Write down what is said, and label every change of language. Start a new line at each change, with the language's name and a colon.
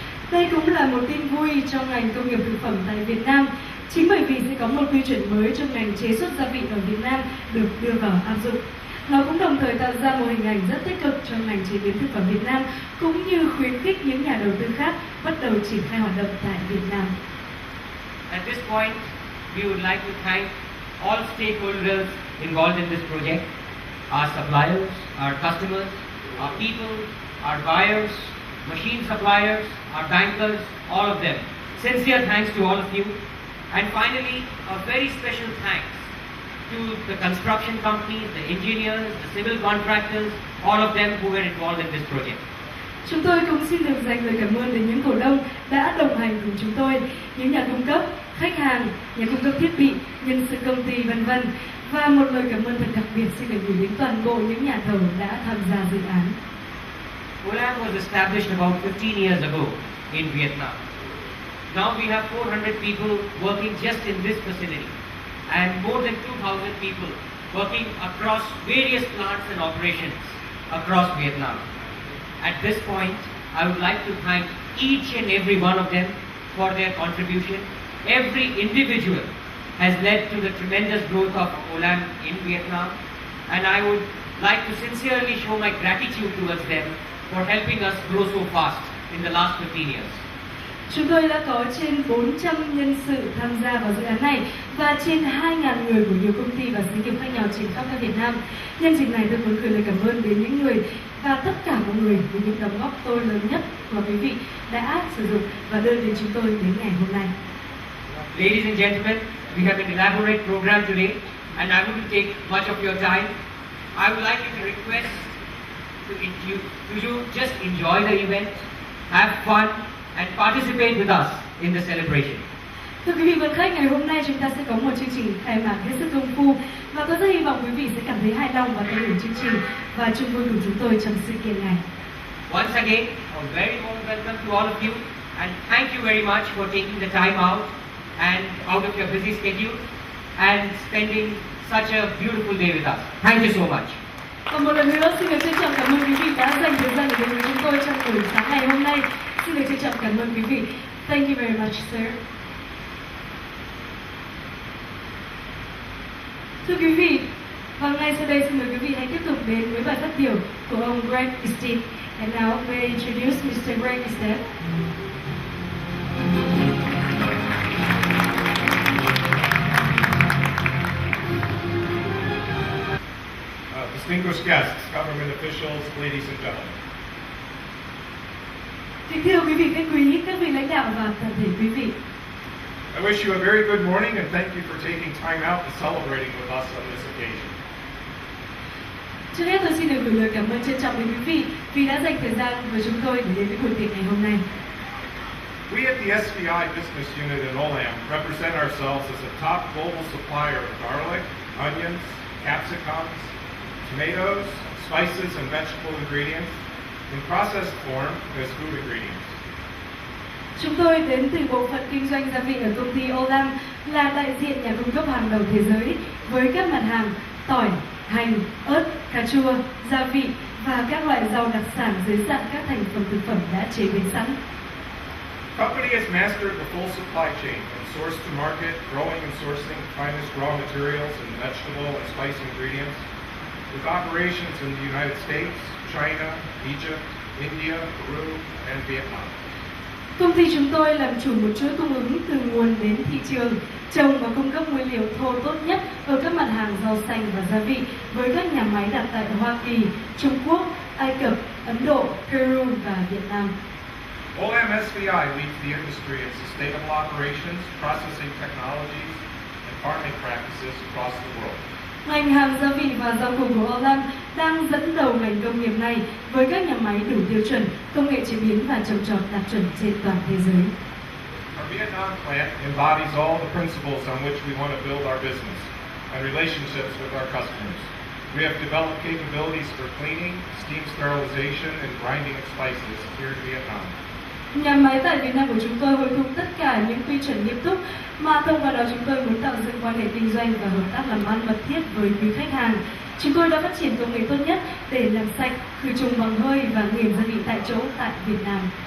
Vietnamese: Đây cũng là một tin vui cho ngành công nghiệp thực phẩm tại Việt Nam. Chính bởi vì sẽ có một quy chuẩn mới cho ngành chế xuất gia vị ở Việt Nam được đưa vào áp dụng. Nó cũng đồng thời tạo ra một hình ảnh rất tích cực cho ngành chế biến thực phẩm Việt Nam, cũng như khuyến khích những nhà đầu tư khác bắt đầu triển khai hoạt động tại Việt Nam.
English: At this point, we would like to thank all stakeholders involved in this project, our suppliers, our customers, our people, our buyers, machine suppliers, our bankers, all of them. Sincere thanks to all of you. And finally, a very special thanks to the construction companies, the engineers, the civil contractors, all of them who were involved in this project.
Vietnamese: Chúng tôi cũng xin được dành lời cảm ơn đến những cổ đông đã đồng hành cùng chúng tôi, những nhà cung cấp, khách hàng, nhà cung cấp thiết bị, nhân sự công ty, v.v. Và một lời cảm ơn thật đặc biệt xin được gửi đến toàn bộ những nhà thầu đã tham gia dự án.
English: Olam was established about 15 years ago in Vietnam. Now we have 400 people working just in this facility and more than 2,000 people working across various plants and operations across Vietnam. At this point, I would like to thank each and every one of them for their contribution every individual has led to the tremendous growth of Olam in Vietnam, and I would like to sincerely show my gratitude towards them for helping us grow so fast in the last 15 years.
Vietnamese: Chúng tôi đã có trên 400 nhân sự tham gia vào dự án này và trên 2.000 người của nhiều công ty và xí nghiệp khác nhau trên khắp các Việt Nam. Nhân dịp này tôi muốn gửi lời cảm ơn đến những người và tất cả mọi người vì những đóng góp tôi lớn nhất mà quý vị đã sử dụng và đưa đến chúng tôi đến ngày hôm nay.
English: Ladies and gentlemen, we have an elaborate program today, and I wouldn't take much of your time. I would like you to request to you just enjoy the event, have fun, and participate with us in the celebration.
Vietnamese: Thưa quý vị và khách, ngày hôm nay chúng ta sẽ có một chương trình khai mạc hết sức công phu và tôi rất hy vọng quý vị sẽ cảm thấy hài lòng và tận hưởng chương trình và chung vui cùng chúng tôi trong sự kiện này.
English: Once again, a very warm welcome to all of you, and thank you very much for taking the time out of your busy schedule and spending such a beautiful day with us. Thank you so much.
Vietnamese: Và một lần nữa xin được trân trọng cảm ơn quý vị đã dành thời gian để đến với chúng tôi trong buổi sáng ngày hôm nay. Xin được trân trọng cảm ơn quý vị.
English: Thank you very much, sir.
Vietnamese: Thưa quý vị, và ngay sau đây xin mời quý vị hãy tiếp tục đến với bài phát biểu của ông DịCH.
English: And now may I introduce Mr. DịCH. Distinguished guests, government officials, ladies and gentlemen.
Vietnamese: Kính thưa quý vị khách quý, các vị lãnh đạo và toàn thể quý vị.
English: I wish you a very good morning and thank you for taking time out and celebrating with us on this occasion.
Vietnamese: Trước hết tôi xin được gửi lời cảm ơn trân trọng đến quý vị vì đã dành thời gian với chúng tôi để đến với buổi tiệc ngày hôm nay.
English: We at the SVI Business Unit in Olam represent ourselves as a top global supplier of garlic, onions, capsicums, tomatoes, spices and vegetable ingredients in processed form as food ingredients.
Vietnamese: Chúng tôi đến từ bộ phận kinh doanh gia vị ở công ty Olam, là đại diện nhà cung cấp hàng đầu thế giới với các mặt hàng tỏi, hành, ớt, cà chua, gia vị và các loại rau đặc sản dưới dạng các thành phần thực phẩm đã chế biến sẵn.
English: Company has mastered the full supply chain from source to market, growing and sourcing finest raw materials and vegetable and spice ingredients, with operations in the United States, China, Egypt, India, Peru, and Vietnam.
Vietnamese: Công ty chúng tôi làm chủ một chuỗi cung ứng từ nguồn đến thị trường, trồng và cung cấp nguyên liệu thô tốt nhất ở các mặt hàng rau xanh và gia vị với các nhà máy đặt tại Hoa Kỳ, Trung Quốc, Ai Cập, Ấn Độ, Peru và Việt Nam.
English: Olam SVI leads the industry in sustainable operations, processing technologies, and farming practices across the world.
Vietnamese: Ngành hàng gia vị và rau củ của Olam đang dẫn đầu ngành công nghiệp này với các nhà máy đủ tiêu chuẩn, công nghệ chế biến và trồng trọt đạt chuẩn trên toàn thế giới.
English: Our Vietnam plant embodies all the principles on which we want to build our business and relationships with our customers. We have developed capabilities for cleaning, steam sterilization, and grinding of spices here in Vietnam.
Vietnamese: Nhà máy tại Việt Nam của chúng tôi hội tụ tất cả những quy chuẩn nghiêm túc mà thông qua đó chúng tôi muốn tạo dựng quan hệ kinh doanh và hợp tác làm ăn mật thiết với quý khách hàng. Chúng tôi đã phát triển công nghệ tốt nhất để làm sạch, khử trùng bằng hơi và nghiền gia vị tại chỗ tại Việt Nam.